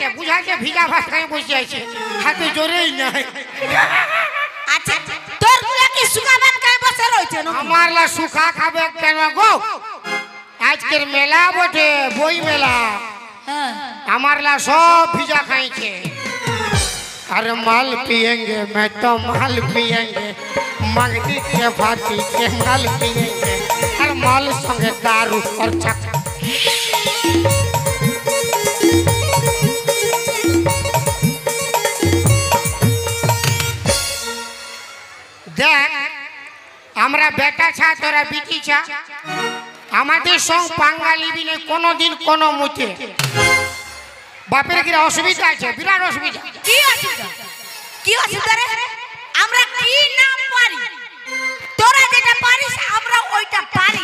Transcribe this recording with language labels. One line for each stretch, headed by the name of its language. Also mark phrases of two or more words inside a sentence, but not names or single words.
Bangla: বুঝাচ্ছে ভিজা ভাত খাই বসে আছে, হাতে জোরেই নাই। আচ্ছা, তোর গুলা কি শুকা ভাত খাই বসে রয়েছে না? আমার লা সুখা খাবে কেন গো? আজকের মেলা বটে, বই মেলা। হ্যাঁ, আমার লা সব ভিজা খাইছে।
Hindi: अरे माल पिएंगे मैं तो माल पिएंगे, मंगनी के फाटी के माल पिएंगे, हर माल संगे दारू और चक।
Bangla: देख আমরা বেটা ছা তোরা বিটি ছা, আমাদের সঙ্গ পাঙ্গালি বিনে কোনোদিন কোনো মুতে। বাপের কি অসুবিধা আছে? বিরাট অসুবিধা। কি অসুবিধা? কি অসুবিধা রে? আমরা কি না পারি? তোরা যেটা পারিস আমরা ওইটা পারি।